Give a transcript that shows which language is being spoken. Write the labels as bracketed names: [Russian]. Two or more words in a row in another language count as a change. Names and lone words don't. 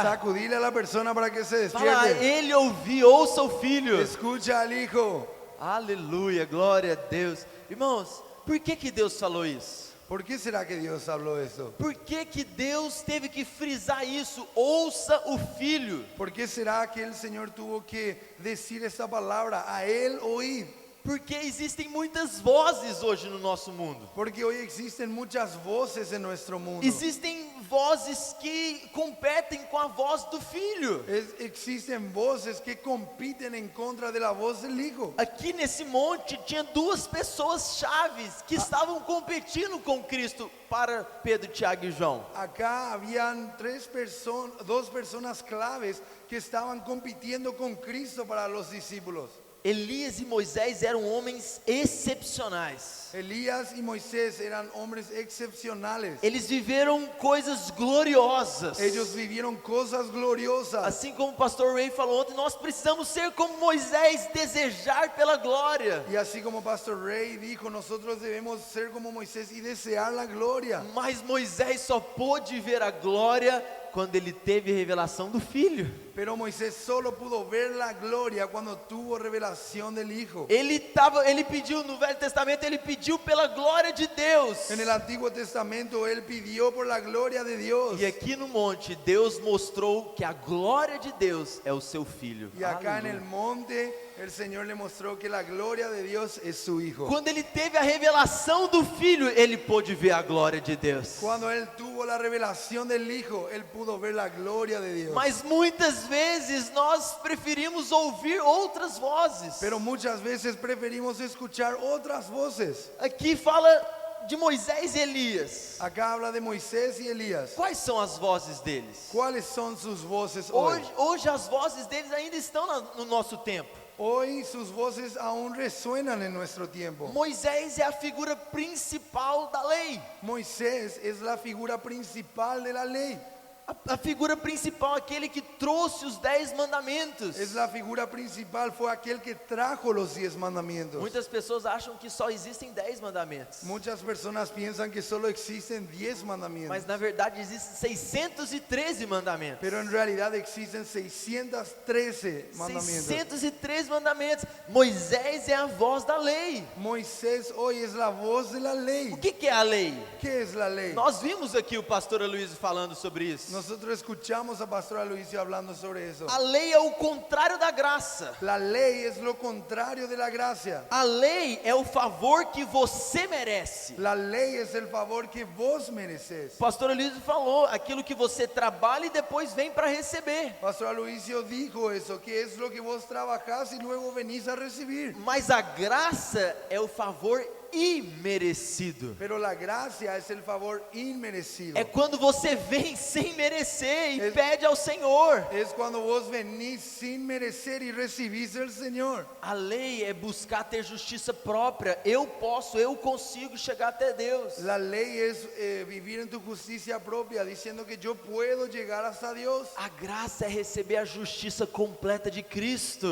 [Spanish] Sacudile a la persona para que se [Portuguese] Fala: a [Spanish] despierte. [Portuguese] ele ouvi, ouça o filho. [Spanish] Escucha al hijo. [Portuguese] Aleluia, glória a Deus. Irmãos, por que Deus falou isso? [Spanish] ¿Por qué será que Dios habló eso? [Portuguese] Por que Deus teve que frisar isso? Ouça o filho. [Spanish] ¿Por qué será que el Señor tuvo que decir esta palabra? A él oíd. [Portuguese] Porque existem muitas vozes hoje no nosso mundo. [Spanish] Porque hoy existen muchas voces en nuestro mundo. [Portuguese] Existem vozes que competem com a voz do filho. [Spanish] Existen voces que compiten en contra de la voz del hijo. [Portuguese] Aqui nesse monte tinha duas pessoas chaves que estavam competindo com Cristo para Pedro, Tiago e João. [Spanish] Acá habían dos personas claves que estaban compitiendo con Cristo para los discípulos. [Portuguese] Elias e Moisés eram homens excepcionais. [Spanish] Elías y Moisés eran hombres excepcionales. [Portuguese] Eles viveram coisas gloriosas. [Spanish] Ellos vivieron cosas gloriosas. [Portuguese] Assim como o pastor Ray falou ontem, nós precisamos ser como Moisés, desejar pela glória. [Spanish] Y así como Pastor Ray dijo, nosotros debemos ser como Moisés y desear la gloria. [Portuguese] Mas Moisés só pôde ver a glória quando ele teve a revelação do Filho. [Spanish] Pero Moisés solo pudo ver la gloria cuando tuvo revelación del Hijo. [Portuguese] Ele pediu no Velho Testamento, ele pediu pela glória de Deus. [Spanish] En el Antiguo Testamento él pidió por la gloria de Dios. [Portuguese] E aqui no monte, Deus mostrou que a glória de Deus é o seu Filho. [Spanish] Y acá en [Portuguese] Aleluia. [Spanish] el monte el Señor le mostró que la gloria de Dios es su Hijo. [Portuguese] Quando ele teve a revelação do Filho, ele pôde ver a glória de Deus. [Spanish] Cuando él tuvo la revelación del Hijo, él pudo ver la gloria de Dios. [Portuguese] Mas muitas vezes nós preferimos ouvir outras vozes. [Spanish] Pero muchas veces preferimos escuchar otras voces. [Portuguese] Aqui fala de Moisés e Elias. [Spanish] Acá habla de Moisés y Elías. [Portuguese] Quais são as vozes deles? [Spanish] ¿Cuáles son sus voces hoy? [Portuguese] Hoje as vozes deles ainda estão no nosso tempo. [Spanish] Hoy sus voces aún resuenan en nuestro tiempo. [Portuguese] Moisés é a figura principal da lei. [Spanish] Moisés es la figura principal de la ley. [Portuguese] A figura principal, aquele que trouxe os 10 mandamentos. [Spanish] Es la figura principal, fue aquel que trajo los 10 mandamientos. [Portuguese] Muitas pessoas acham que só existem 10 mandamentos. [Spanish] Muchas personas piensan que solo existen 10 mandamientos. [Portuguese] Mas na verdade existem 613 mandamentos. [Spanish] Pero en realidad existen 613 mandamientos. [Portuguese] 613 mandamentos. Moisés é a voz da lei. [Spanish] Moisés hoy es la voz de la ley. [Portuguese] O que é a lei? [Spanish] ¿Qué es la ley? [Portuguese] Nós vimos aqui o pastor Aloysio falando sobre isso. [Spanish] Nosotros escuchamos a Pastor Aloysio hablando sobre eso. [Portuguese] A lei é o contrário da graça. [Spanish] La ley es lo contrario de la gracia. [Portuguese] A lei é o favor que você merece. [Spanish] La ley es el favor que vos mereces. [Portuguese] O pastor Aloysio falou, aquilo que você trabalha e depois vem para receber. [Spanish] Pastor Aloysio dijo eso, que es lo que vos trabajás y luego venís a recibir. [Portuguese] Mas a graça é o favor imerecido. [Spanish] Pero la gracia es el favor inmerecido. [Portuguese] É quando você vem sem merecer e pede ao Senhor. [Spanish] Es cuando vos venís sin merecer y recibís del Señor. [Portuguese] A lei é buscar ter justiça própria. Eu consigo chegar até Deus. [Spanish] La ley es vivir en tu justicia propia, diciendo que yo puedo llegar hasta Dios. [Portuguese] A graça é receber a justiça completa de Cristo.